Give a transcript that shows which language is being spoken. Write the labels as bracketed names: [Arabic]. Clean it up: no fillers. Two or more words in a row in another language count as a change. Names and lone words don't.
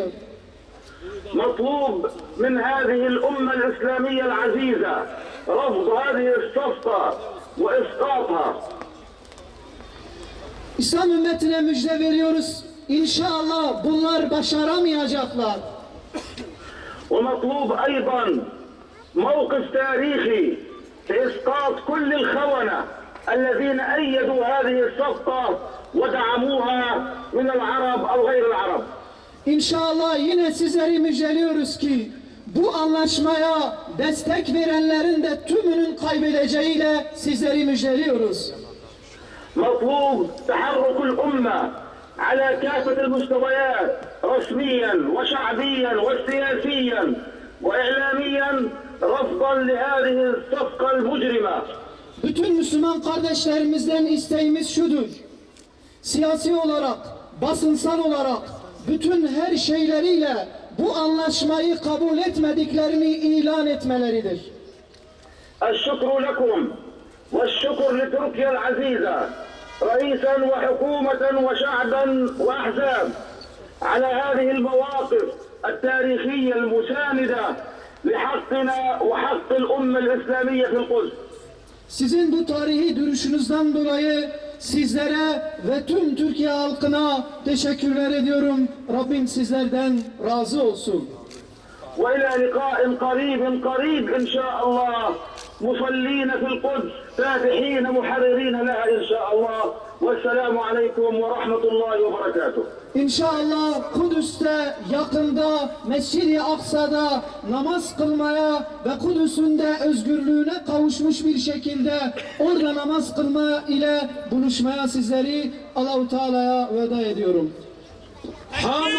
[Arabic] مطلوب من هذه الأمة الإسلامية العزيزة رفض هذه الصفقة وإسقاطها. [Turkish] İslam ümmetine müjde veriyoruz. İnşallah bunlar başaramayacaklar. [Arabic] ومطلوب أيضا موقف تاريخي لإسقاط كل الخونة الذين أيدوا هذه الصفقة ودعموها من العرب أو غير العرب. [Turkish] İnşallah yine sizleri müjdeliyoruz ki bu anlaşmaya destek verenlerin de tümünün kaybedeceğiyle sizleri müjdeliyoruz. [Arabic] مطلوب تحرك الأمة على كافة المستويات رسميا وشعبيا وسياسيا وإعلاميا رفضا لهذه الصفقة المجرمة. [Turkish] Bütün Müslüman kardeşlerimizden isteğimiz şudur. Siyasi olarak, basınsal olarak bütün her şeyleriyle bu anlaşmayı kabul etmediklerini ilan etmeleridir. [Arabic] الشكر لكم والشكر لتركيا العزيزة رئيسا وحكومة وشعبا وأحزاب على هذه المواقف التاريخية المساندة لحقنا وحق الأمة الإسلامية في القدس. [Turkish] Sizin bu tarihi duruşunuzdan dolayı sizlere ve tüm Türkiye halkına teşekkürler ediyorum. Rabbim sizlerden razı olsun. [Arabic] وإلى لقاء قريب إن شاء الله مصلين في القدس فاتحين محررين لها إن شاء الله والسلام عليكم ورحمة الله وبركاته. [Turkish] İnşallah Kudüs'te yakında Mescid-i Aksa'da namaz kılmaya ve Kudüs'ün de özgürlüğüne kavuşmuş bir şekilde orada namaz kılma ile buluşmaya sizleri Allah-u Teala'ya veda ediyorum.